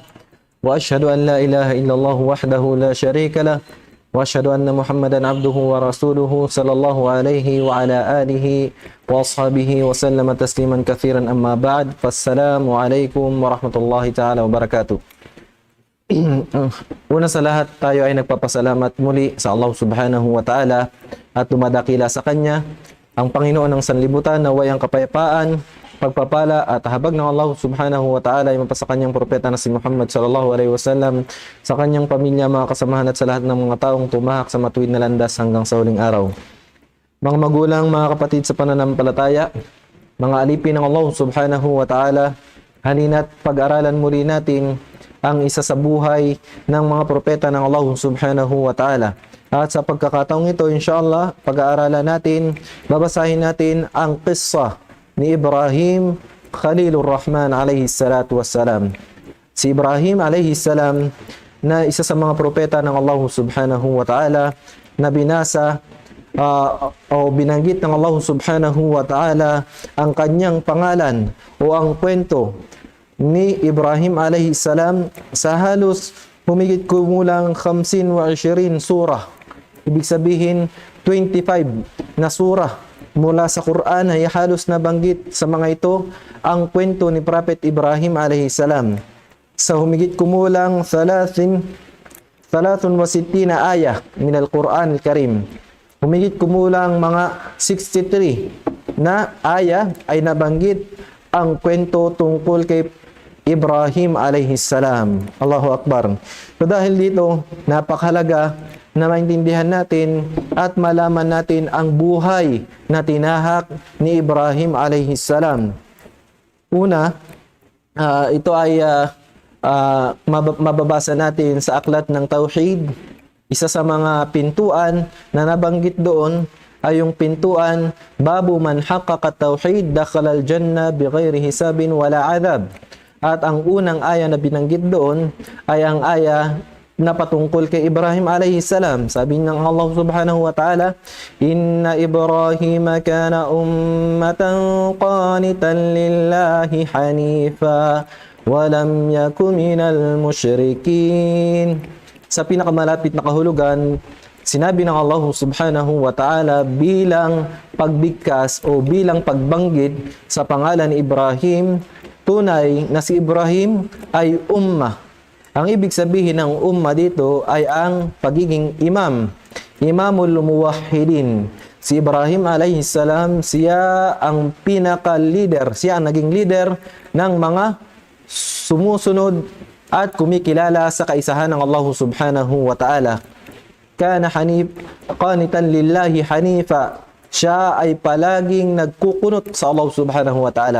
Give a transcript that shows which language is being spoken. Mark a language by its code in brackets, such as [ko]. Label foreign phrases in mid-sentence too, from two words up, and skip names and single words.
[ar] وأشهد أن لا إله إلا الله وحده لا شريك له. وأشهد أن محمدا عبده ورسوله صلى الله عليه وعلى آله وأصحابه وسلم تسليما كثيرا أما بعد. فالسلام عليكم ورحمة الله تعالى وبركاته. [tl] Una sa lahat, tayo ay nagpapasalamat muli sa Allah [ar] سبحانه وتعالى [tl] at dumadakila sa Kanya ang Panginoon ng sanlibutan, naway ang kapayapaan, pagpapala at habag ng Allah [ar] سبحانه وتعالى [tl] ay mapasa kanyang propeta na si Muhammad [ar] صلى الله عليه وسلم, [tl] sa kanyang pamilya, mga kasamahan at sa lahat ng mga taong tumahak sa matuwid na landas hanggang sa huling araw. Mga magulang, mga kapatid sa pananampalataya, mga alipin ng Allah [ar] سبحانه وتعالى, [tl] halina't pag-aralan muli natin ang isa sa buhay ng mga propeta ng Allah [ar] سبحانه وتعالى. [tl] At sa pagkakataong ito, inshallah, pag-aaralan natin, babasahin natin ang qissa ni Ibrahim Khalilur Rahman [ar] عليه الصلاة والسلام. [tl] Si Ibrahim [ar] عليه السلام [tl] na isa sa mga propeta ng Allah [ar] سبحانه وتعالى [tl] na binasa o binanggit ng Allah [ar] سبحانه وتعالى [tl] ang kanyang pangalan o ang kwento ni Ibrahim [ar] عليه السلام [tl] sa halos humigit kumulang 25 surah. Ibig sabihin 25 na surah mula sa Quran ay halos nabanggit sa mga ito ang kwento ni Prophet Ibrahim [ar] عليه السلام [tl] sa humigit kumulang 63 [ar] آية من القرآن الكريم. [tl] Humigit kumulang mga 63 na ayah ay nabanggit ang kwento tungkol kay Ibrahim [ar] عليه السلام. الله أكبر. [tl] So dahil dito, napakahalaga na maintindihan natin at malaman natin ang buhay na tinahak ni Ibrahim [ar] عليه السلام. [tl] Una, ito ay mababasa natin sa aklat ng Tauhid. Isa sa mga pintuan na nabanggit doon ay yung pintuan, [ar] باب من حقق التوحيد دخل الجنة بغير حساب ولا عذاب. [tl] At ang unang aya na binanggit doon ay ang aya na patungkol kay Ibrahim [ar] عليه السلام. [tl] Sabi ng Allah [ar] سبحانه وتعالى, إن إبراهيم كان أمة قانتا لله حنيفا ولم يكن من المشركين. [tl] Sa pinakamalapit na kahulugan, sinabi ng Allah [ar] سبحانه وتعالى [tl] bilang pagbigkas o bilang pagbanggit sa pangalan ni Ibrahim, tunay na si Ibrahim ay ummah. Ang ibig sabihin ng umma dito ay ang pagiging imam, [ar] إمام الموحدين. [tl] Si Ibrahim [ar] عليه السلام, [tl] siya ang pinaka-leader, siya ang naging leader ng mga sumusunod at kumikilala sa kaisahan ng Allah [ar] سبحانه وتعالى. كان قانتا لله حنيفا. [tl] Siya ay palaging nagkukunot sa Allah [ar] سبحانه وتعالى.